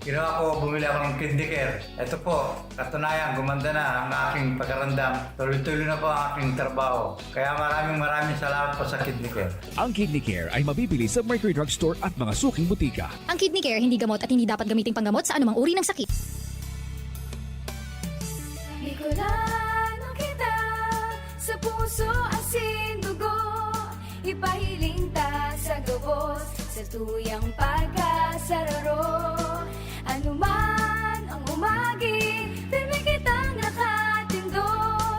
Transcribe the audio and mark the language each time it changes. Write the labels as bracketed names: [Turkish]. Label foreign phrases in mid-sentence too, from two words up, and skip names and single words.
[Filipino] Ginawa ko, bumili ako ng Kidney Care. Ito po, katunayan, gumanda na ang aking pagkarandam. Tuloy-tuloy na po ang aking trabaho. Kaya maraming salamat po sa Kidney Care. Ang Kidney Care ay mabibili sa Mercury Drug Store at mga suking butika. Ang Kidney Care hindi gamot at hindi dapat gamiting panggamot sa anumang uri ng sakit. [Bikol] Bikulan kita sa puso, asin, dugo. Ipahiling ta sa gabos, sa tuyang pagkasararo. Ano man ang umagi, pirmi kitang nakatindog.